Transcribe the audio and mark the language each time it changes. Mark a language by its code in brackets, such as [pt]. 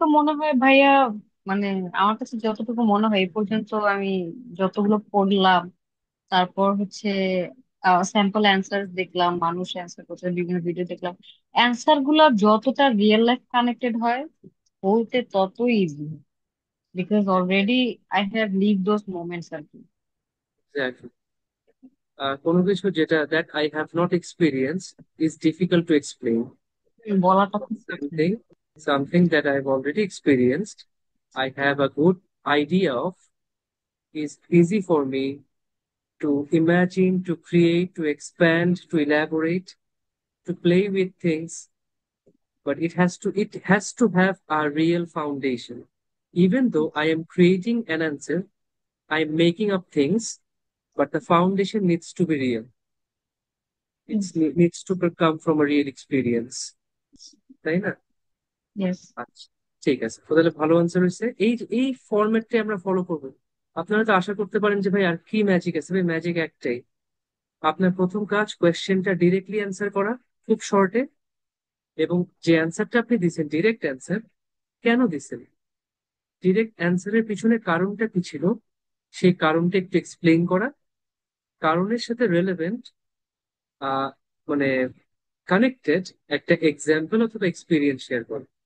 [bn] তো মনে হয় ভাইয়া, মানে আমার কাছে যতটুকু মনে হয় এই পর্যন্ত আমি যতগুলো পড়লাম, তারপর হচ্ছে স্যাম্পল অ্যান্সার দেখলাম, মানুষ অ্যান্সার করছে, বিভিন্ন ভিডিও দেখলাম, অ্যান্সার গুলো যতটা রিয়েল লাইফ কানেক্টেড হয় বলতে ততই easy, [en] because already I have live those moments [bn] আর কি। কোনো কিছু যেটা [en] That I have not experience is difficult to explain. [bn] বলাটা খুব কঠিন। [en] Something that I've already experienced, I have a good idea of, is easy for me to imagine, to create, to expand, to elaborate, to play with things, but it has to have a real foundation. Even though I am creating an answer, I am making up things, but the foundation needs to be real. Needs to come from a real experience. [bn] তাই না? [en] Yes. [bn] আচ্ছা, ঠিক আছে, তো তাহলে ভালো answer হয়েছে। এই ফরম্যাটটাই আমরা ফলো করবো। আপনারা তো আশা করতে পারেন যে ভাই আর কি ম্যাজিক আছে, ভাই ম্যাজিক একটাই। আপনার প্রথম কাজ কোয়েশ্চেনটা ডিরেক্টলি অ্যান্সার করা, খুব শর্টে, এবং যে অ্যান্সারটা আপনি দিচ্ছেন ডিরেক্ট অ্যান্সার, কেন দিচ্ছেন, ডিরেক্ট অ্যান্সারের পিছনে কারণটা কি ছিল, সেই কারণটা একটু এক্সপ্লেইন করা, কারণের সাথে রেলেভেন্ট, আহ মানে কানেক্টেড একটা এক্সাম্পল অথবা এক্সপিরিয়েন্স শেয়ার করেন।